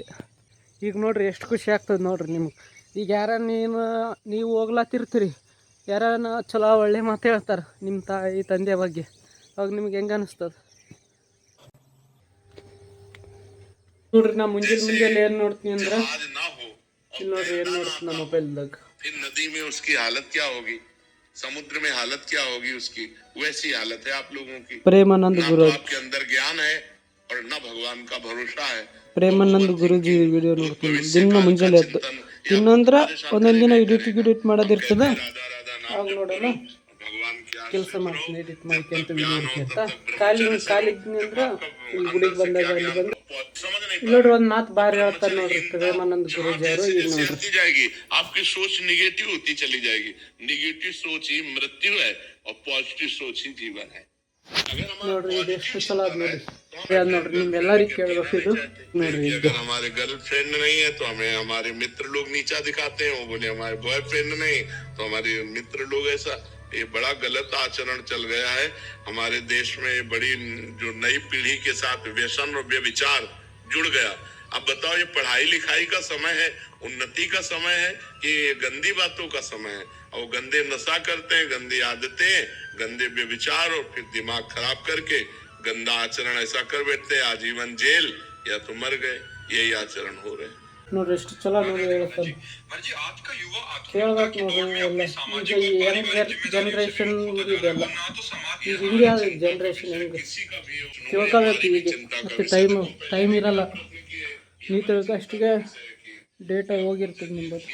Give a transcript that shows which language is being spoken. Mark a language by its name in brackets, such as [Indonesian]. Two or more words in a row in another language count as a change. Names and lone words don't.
[Kannada] ಈಗ ನೋಡಿರಿ ಎಷ್ಟು ಖುಷಿ ಆಗ್ತದೆ ನೋಡಿರಿ ನಿಮ್ಗೆ. ಈಗ ನೀವು ಹೋಗ್ಲಾತಿರ್ತೀರಿ ಯಾರನ್ನ ಚಲೋ ಒಳ್ಳೆ ಮಾತು ಹೇಳ್ತಾರೆ ನಿಮ್ಮ ತಾಯಿ ತಂದೆ ಬಗ್ಗೆ, ಅವಾಗ ನಿಮ್ಗೆ ಹೆಂಗೆ ಅನಿಸ್ತದೆ ನೋಡ್ರಿ. ನಾ ಮುಂಜಾನೆ ಏನು ನೋಡ್ತೀನಿ ಅಂದ್ರೆ ಇಲ್ಲಿ ನೋಡ್ರಿ ಏನು ನೋಡ್ತೀನಿ ನಮ್ಮ ಮೊಬೈಲ್ದಾಗ. [Hindi] नदी में उसकी हालत क्या होगी, समुद्र में हालत क्या होगी उसकी, वैसी हालत है आप लोगों की. प्रेमानंद गुरु आपके अंदर ज्ञान है और न भगवान का भरोसा है. [Kannada] ಪ್ರೇಮಾನಂದ ಗುರುಜಿ ವಿಡಿಯೋ ನೋಡ್ತೀನಿ ದಿನ ಮುಂಜಾನೆ ಎದ್ದು. ಇನ್ನೊಂದ್ರೆ ಒಂದೊಂದು ದಿನ ಎಡಿಟ್ ಮಾಡೋದಿರ್ತದೆ ಆಗ ನೋಡೋಣ. [Hindi] भगवान की [Kannada] ಕೆಲಸ ಮಾಡ್ತೀನಿ ಎಡಿಟ್ ಮಾಡ್ಕೊಂತ ನೋಡ್ಕೊಂತ ಕಾಲಿದ್ನಿ ಅಂದ್ರೆ ಇಲ್ಲಿ ಗುಡಿಗೆ ಬಂದಾಗ ಅಲ್ಲಿ ಬಂದು ನೋಡ್ರಿ ಒಂದು ಮಾತು ಬಾರಿ ಹೇಳ್ತಾರೆ ನೋಡ್ರಿ ಪ್ರೇಮಾನಂದ ಗುರೂಜಿ ಅವರು. ಈಗ ನೋಡ್ರಿ [Hindi] जाएगी आपकी सोच निगेटिव होती चली जाएगी। निगेटिव सोच ही मृत्यु है और पॉजिटिव सोच ही जीवन है। [Kannada] ನೋಡ್ರಿ ಇದು ಎಷ್ಟು ಚಲೋ ಅದ ನೋಡ್ರಿ. ಅದು ನೋಡ್ರಿ ನಿಮ್ಗೆಲ್ಲರಿಗೂ ಕೇಳಬೇಕು ಇದು ನೋಡ್ರಿ. [Hindi] अगर हमारे गर्लफ्रेंड नहीं है तो हमें हमारे मित्र लोग नीचा दिखाते हैं, वो बोले हमारे बॉयफ्रेंड नहीं तो हमारे मित्र लोग ऐसा। ये बड़ा गलत आचरण चल गया है हमारे देश में। ये बड़ी जो नई पीढ़ी के साथ व्यसन और व्यभिचार जुड़ गया। अब बताओ ये पढ़ाई लिखाई का समय है, उन्नति का समय है कि गंदी बातों का समय है? और गंदे नशा करते हैं, गंदी आदतें, गंदे व्यभिचार और फिर दिमाग खराब करके गंदा आचरण ऐसा कर बैठते हैं, आजीवन जेल या तो मर गए। यही आचरण हो रहे हैं। [Kannada] ನೋಡ್ರಿ ಎಷ್ಟು ಚಲೋ ನೋಡಿ ಹೇಳ್ತಾರೆ. ಕೇಳ್ಬೇಕು ನೋಡ್ರಿ ಎಲ್ಲ. ಈಗ ಈ [English] young generation [Kannada] ಇದೆಲ್ಲ ಈಗ ಇಂಡಿಯಾ ಜನ್ರೇಷನ್ ಹೆಂಗೆ ತಿಳ್ಕೊಬೇಕು ಈಗ. ಮತ್ತೆ ಟೈಮ್ ಇರಲ್ಲ. ನೀವು ತಿಳ್ಕೊ ಅಷ್ಟಿಗೆ ಡೇಟ ಹೋಗಿರ್ತದೆ ನಿಮ್ಮದು.